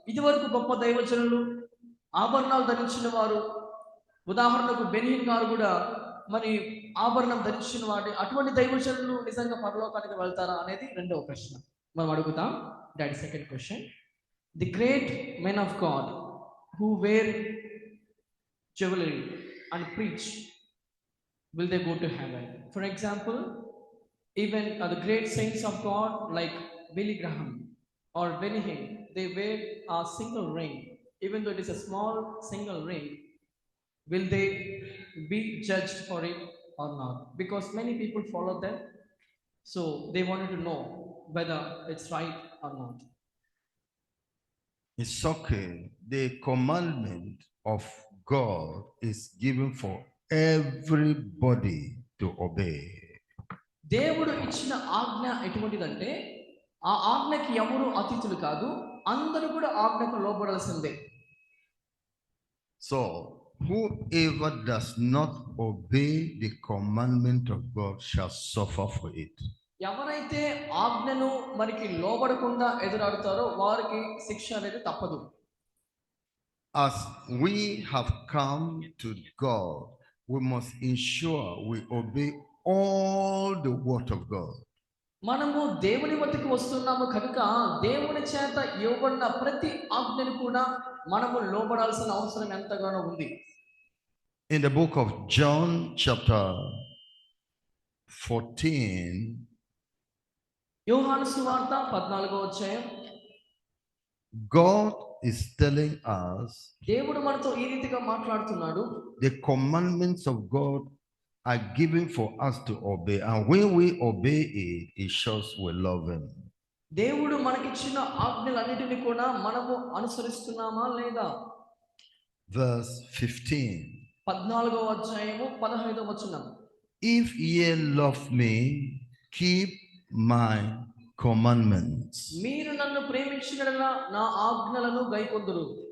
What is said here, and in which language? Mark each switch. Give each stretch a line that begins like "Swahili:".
Telugu: ఇదివరకు గొప్ప దైవజనులు, ఆభరణాలు ధరించిన వారు, ఉదాహరణకు బెనీన్ గారు కూడా మరి ఆభరణం ధరించిన వాడు, అటువంటి దైవజనులు నిజంగా పరలోకానికి వెళ్తారా అనేది రెండవ ప్రశ్న మనం అడుగుతాం.
English: That second question. The great men of God who wear jewellery and preach, will they go to heaven? For example, even the great saints of God like Billy Graham or Benny Hinn, they wear a single ring, even though it is a small single ring. Will they be judged for it or not? Because many people follow them, so they wanted to know whether it's right or not. It's okay. The commandment of God is given for everybody to obey.
Telugu: దేవుడు ఇచ్చిన ఆజ్ఞ ఎటువంటిదంటే, ఆ ఆజ్ఞకి ఎవరు అతిథులు కాదు, అందరూ కూడా ఆజ్ఞకు లోబడాల్సిందే.
English: So whoever does not obey the commandment of God shall suffer for it.
Telugu: ఎవరైతే ఆజ్ఞను మనకి లోబడకుండా ఎదురాడుతారో వారికి శిక్ష అనేది తప్పదు.
English: As we have come to God, we must ensure we obey all the word of God.
Telugu: మనము దేవుని వద్దకు వస్తున్నాము కనుక దేవుని చేత ఇవ్వబడిన ప్రతి ఆజ్ఞను కూడా మనము లోబడాల్సిన అవసరం ఎంతగానో ఉంది.
English: In the book of John chapter 14,
Telugu: యోహాను సువార్త 14వ అధ్యాయం,
English: God is telling us
Telugu: దేవుడు మనతో ఈ రీతిగా మాట్లాడుతున్నాడు.
English: the commandments of God are given for us to obey, and when we obey it, it shows we love him.
Telugu: దేవుడు మనకిచ్చిన ఆజ్ఞలన్నిటిని కూడా మనము అనుసరిస్తున్నామా లేదా?
English: Verse 15.
Telugu: 14వ అధ్యాయము 15వ వచనం.
English: If ye love me, keep my commandments.
Telugu: మీరు నన్ను ప్రేమించినట్లా నా ఆజ్ఞలను గైకొందురు.